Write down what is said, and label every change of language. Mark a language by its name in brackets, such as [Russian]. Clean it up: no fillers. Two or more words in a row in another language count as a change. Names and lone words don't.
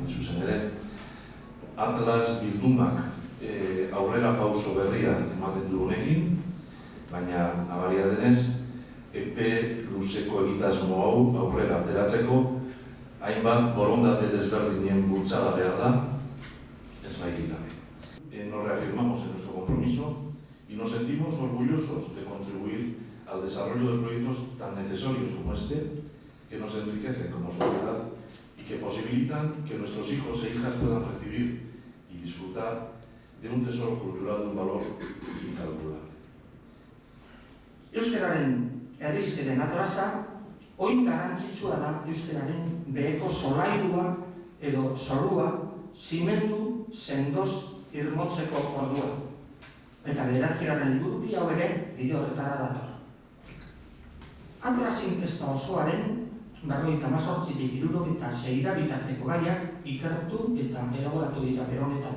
[Basque] zuzen ere, Atlas bildumak aurrera pauso berria ematen du honekin, baina nabaria denez, epe luzeko egitasmo hau aurrera ateratzeko, hainbat borondate desberdinen bultzada behar da, ez bairik gabe. [Spanish] Nos reafirmamos en nuestro compromiso y nos sentimos orgullosos de contribuir al desarrollo de proyectos tan necesarios como este, que nos enriquecen como sociedad y que posibilitan que nuestros hijos e hijas puedan recibir y disfrutar de un tesoro cultural de un valor incalculable. [Basque] Euskararen herrizkeren atlasa, oin garrantzitsua da euskararen beheko solairua edo zorua zimendu sendoz irmotzeko ordua. Eta 9. liburuki hau ere bide horretara dator. Atlas inkesta osoaren 58-tik 76 bitarteko gaiak ikertu eta elaboratu dira beronetan.